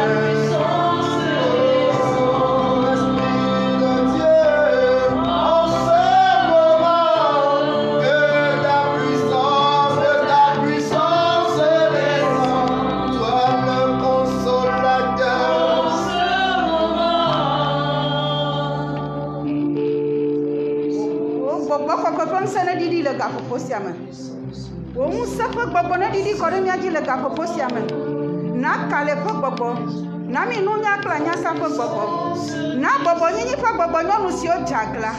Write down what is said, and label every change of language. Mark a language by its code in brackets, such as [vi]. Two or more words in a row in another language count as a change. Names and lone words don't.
[fr] Esprit de Dieu, en ce moment, que ta puissance descend, toi le consolateur. [ee] Gbogbo kɔkɔ ƒe ŋusẽ ne ɖiɖi le gaƒoƒo sia me. Wò ŋusẽ ƒe gbɔgbɔ ne ɖiɖi kɔ ɖe mía dzi le gaƒoƒo sia me. Na kalẽ ƒe gbɔgbɔ, na mi nunya kple anyasa ƒe gbɔgbɔ, na bɔbɔnyinyi ƒe gbɔgbɔ nyɔnu siwo dze agla.